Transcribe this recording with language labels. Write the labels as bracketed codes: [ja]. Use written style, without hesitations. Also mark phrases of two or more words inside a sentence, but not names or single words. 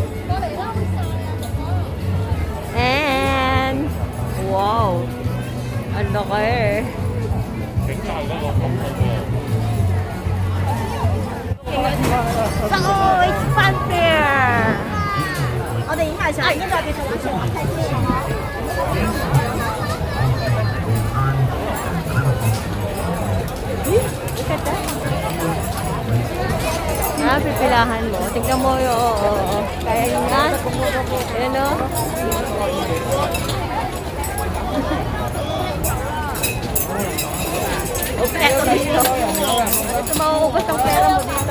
[en] And, wow. [tl] Ano kayo [en] So, it's Fun Fair. [zh] 我等一下想，那个别说了，太近了。 [tl] Pipilahan mo. Tingnan mo yung, kaya yun nga. Ayan o. Ito mauubos ang pera mo dito.